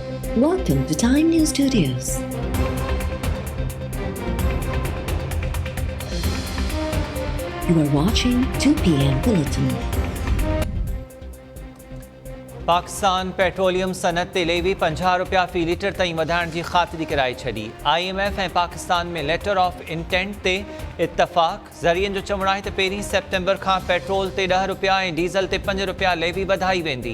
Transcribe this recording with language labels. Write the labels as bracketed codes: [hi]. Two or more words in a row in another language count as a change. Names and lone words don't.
[en] Welcome to Time News Studios. You are watching 2 p.m. Bulletin. [sd] पाकिस्तान पेट्रोलियम सनत ते लेवी 50 रुपया फी लीटर ताईं वधाइण जी ख़ातिरी कराई छॾी। IMF ऐं पाकिस्तान में [en] letter of intent [sd] ते इतफ़ाक़। ज़रियनि जो चवणु आहे त 1 सेप्टेम्बर खां पेट्रोल ते 10 रुपया ऐं डीज़ल ते 5 रुपया लेवी वधाई वेंदी।